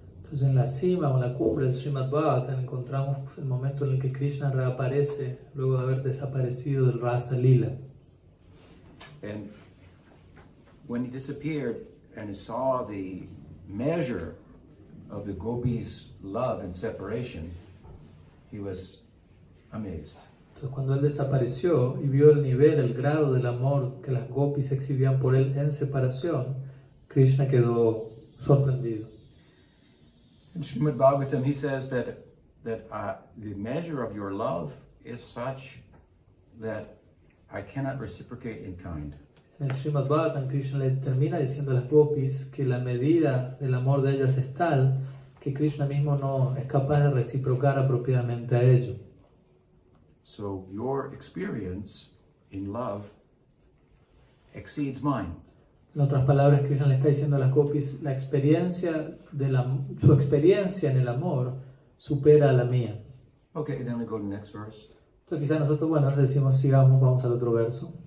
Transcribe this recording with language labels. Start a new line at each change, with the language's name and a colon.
Spanish: Entonces en la cima o en la cumbre del Srimad Bhagavatam encontramos el momento en el que Krishna reaparece luego de haber desaparecido del Rasa Lila.
English: And when he disappeared and he saw the measure of the gopis' love and separation, he was amazed.
Spanish: Entonces cuando él desapareció y vio el nivel, el grado del amor que las gopis exhibían por él en separación, Krishna quedó sorprendido.
English: In Srimad Bhagavatam, he says that the measure of your love is such that I cannot reciprocate in kind.
Spanish: En el Srimad Bhagavatam, Krishna le termina diciendo a las gopis que la medida del amor de ellas es tal que Krishna mismo no es capaz de reciprocar apropiadamente a ello.
English: So your experience in love exceeds mine.
Spanish: En otras palabras, Krishna le está diciendo a las gopis, su experiencia en el amor supera a la mía.
English: Okay, then we go to the next verse.
Spanish: Entonces quizás nosotros, decimos sigamos, vamos al otro verso.